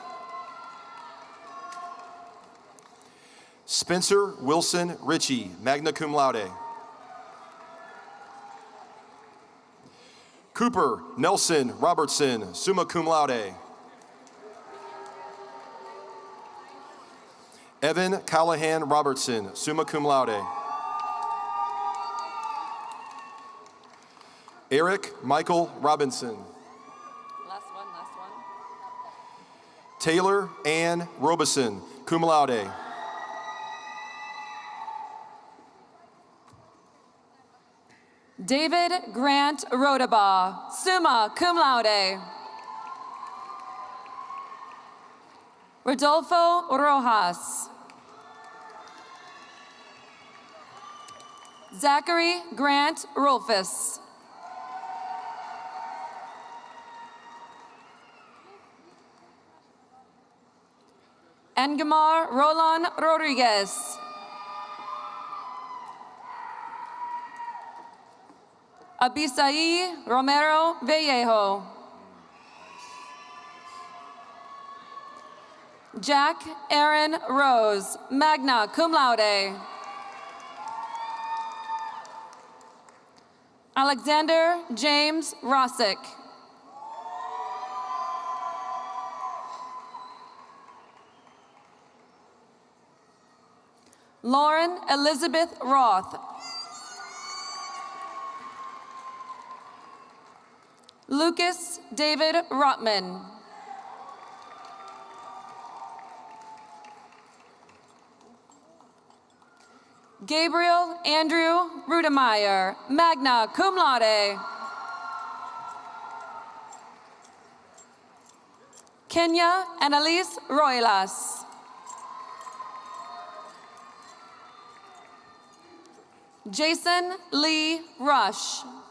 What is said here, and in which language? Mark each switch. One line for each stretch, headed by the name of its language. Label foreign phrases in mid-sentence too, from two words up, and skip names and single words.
English: Spencer Wilson Ritchie,
Latin: magna cum laude.
English: Cooper Nelson Robertson,
Latin: summa cum laude.
English: Evan Callahan Robertson,
Latin: summa cum laude.
English: Eric Michael Robinson. Last one. Taylor Ann Robeson,
Latin: cum laude.
English: David Grant Rodabaugh,
Latin: summa cum laude.
English: Rodolfo Rojas. Zachary Grant Rolfus. Engamar Roland Rodriguez. Abisai Romero Vallejo. Jack Aaron Rose,
Latin: magna cum laude.
English: Alexander James Rossick. Lauren Elizabeth Roth. Lucas David Rotman. Gabriel Andrew Rudemeyer,
Latin: magna cum laude.
English: Kenya Annalise Roilas. Jason Lee Rush.